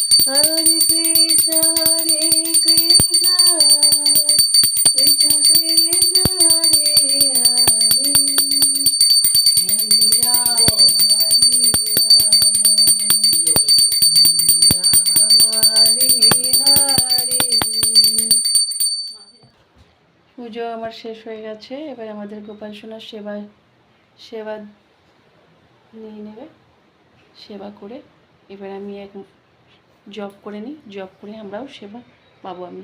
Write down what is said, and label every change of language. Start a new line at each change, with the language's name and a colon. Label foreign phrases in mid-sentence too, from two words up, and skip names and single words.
Sanskrit: Hare Krishna, Hare Krishna, Krishna Krishna, Hare Hare, Hare Rama, Hare Rama, Hare Hare।
Bangla: পুজো আমার শেষ হয়ে গেছে। এবার আমাদের গোপাল সোনার সেবা নিয়ে নেবে। সেবা করে এবার আমি এক জব করে নিই, জব করে আমরাও সেবা পাবো আমি।